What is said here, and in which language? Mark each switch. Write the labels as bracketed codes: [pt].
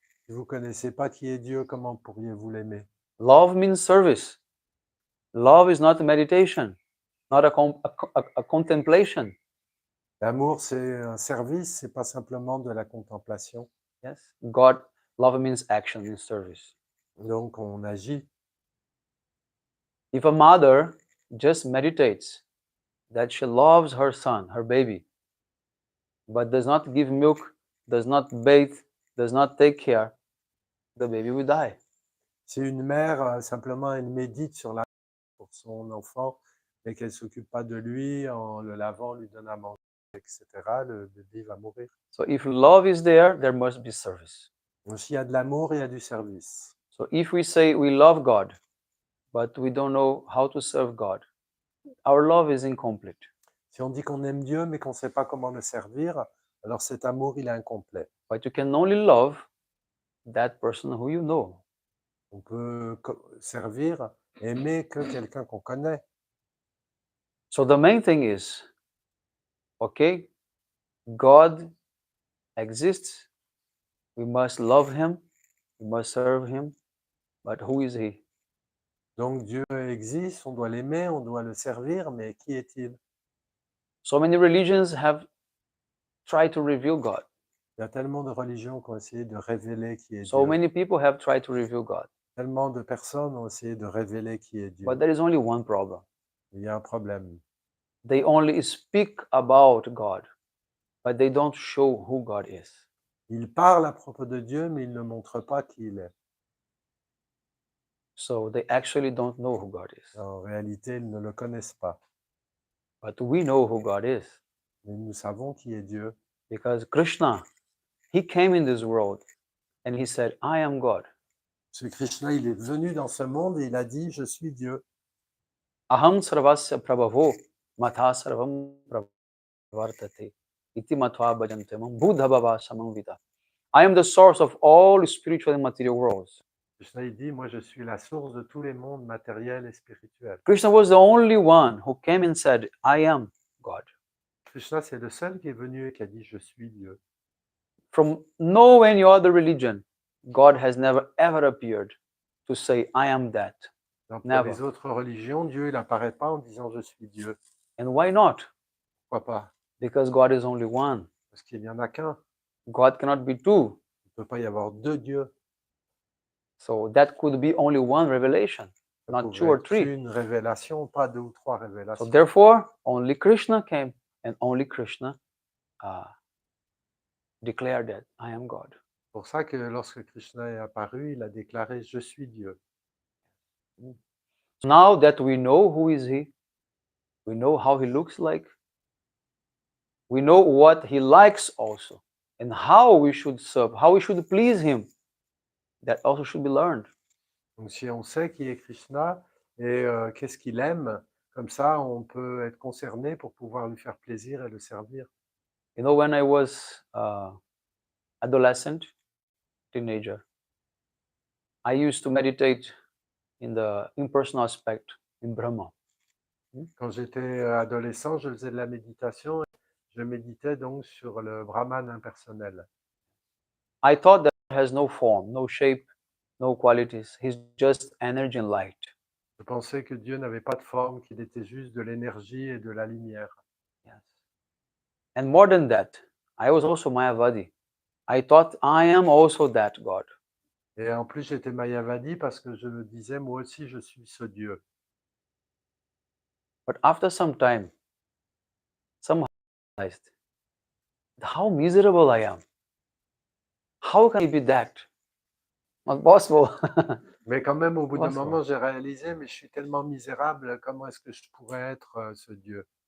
[fr] Si vous ne connaissez pas qui est Dieu, comment pourriez-vous l'aimer? [en] Love means service. Love is not a meditation, not a contemplation. [fr] L'amour, c'est un service, c'est pas simplement de la contemplation. [en] Yes, God, love means action, means service. [fr] Donc, on agit. [en] If a mother just meditates that she loves her son, her baby, but does not give milk, does not bathe, does not take care, the baby will die. [fr] Si une mère, simplement, elle médite sur l'amour pour son enfant, mais qu'elle ne s'occupe pas de lui en le lavant, lui donne à manger, etc., le bébé va mourir. [en] So if love is there must be service. [fr] Donc, s'il y a de l'amour, il y a du service. [en] So if we say we love God, but we don't know how to serve God, our love is incomplete. [fr] Si on dit qu'on aime Dieu, mais qu'on ne sait pas comment le servir, alors cet amour, il est incomplet. [en] But you can only love that person who you know. [fr] On peut servir, aimer que quelqu'un qu'on connaît. [en] So the main thing is, okay, God exists. We must love him. We must serve him. But who is he? [fr] Donc Dieu existe, on doit l'aimer, on doit le servir, mais qui est-il? [en] So many religions have tried to reveal God. [fr] Il y a tellement de religions qui ont essayé de révéler qui est [en] So [fr] Dieu. [en] many people have tried to reveal God. [fr] Tellement de personnes ont essayé de révéler qui est Dieu. [en] But there is only one problem. [fr] Il y a un problème. [en] They only speak about God, but they don't show who God is. [fr] Ils parlent à propos de Dieu, mais ils ne montrent pas qui il est. [en] So they actually don't know who God is. [fr] En réalité, ils ne le connaissent pas. [en] But we know who God is. [fr] Mais nous savons qui est Dieu. [en] Because Krishna, he came in this world and he said, I am God. [fr] Ce Krishna, il est venu dans ce monde et il a dit, je suis Dieu. [sa] Aham sarvasya prabhavo matha sarvam pravartate iti matva bhajante mam buddha bhava samamvita. [en] I am the source of all spiritual and material worlds. [fr] Krishna, il dit, moi, je suis la source de tous les mondes matériels et spirituels. [en] Krishna was the only one who came and said, I am God. [fr] Krishna, c'est le seul qui est venu et qui a dit, je suis Dieu. [en] From no any other religion, God has never ever appeared to say, I am that. [fr] Donc, pour [en] Never. [fr] les autres religions, Dieu, il n'apparaît pas en disant, je suis Dieu. [en] And why not? [fr] Pourquoi pas? [en] Because God is only one. [fr] Parce qu'il n'y en a qu'un. [en] God cannot be two. [fr] Il ne peut pas y avoir deux dieux. [en] So that could be only one revelation, [fr] Ça [en] not [fr] pouvait [en] two or [fr] être [en] three. [fr] une révélation, pas deux ou trois [en] So [fr] révélations. [en] therefore, only Krishna came and only Krishna declared that I am God. [fr] C'est pour ça que lorsque Krishna est apparu, il a déclaré, je suis Dieu. [en] So now that we know who is he, we know how he looks like, we know what he likes also, and how we should serve, how we should please him. That also should be learned. [fr] Donc si on sait qui est Krishna et qu'est-ce qu'il aime, comme ça on peut être concerné pour pouvoir lui faire plaisir et le servir. [en] You know, when I was adolescent, teenager, I used to meditate in the impersonal aspect in Brahma. [fr] Quand j'étais adolescent, je faisais de la méditation. Je méditais donc sur le Brahman impersonnel. [en] I thought that it has no form, no shape, no qualities. He's just energy and light. [fr] Je pensais que Dieu n'avait pas de forme, qu'il était juste de l'énergie et de la lumière. [en] Yes. And more than that, I was also Mayavadi. I thought I am also that God. [fr] Et en plus, j'étais Mayavadi parce que je me disais, moi aussi, je suis ce Dieu. [en] But after some time, somehow I realized how miserable I am. How can I be that? Not possible. [fr] Mais quand même, au bout d'un [en] Possible. [fr] moment, j'ai réalisé, mais je suis tellement misérable, comment est-ce que je pourrais être ce Dieu?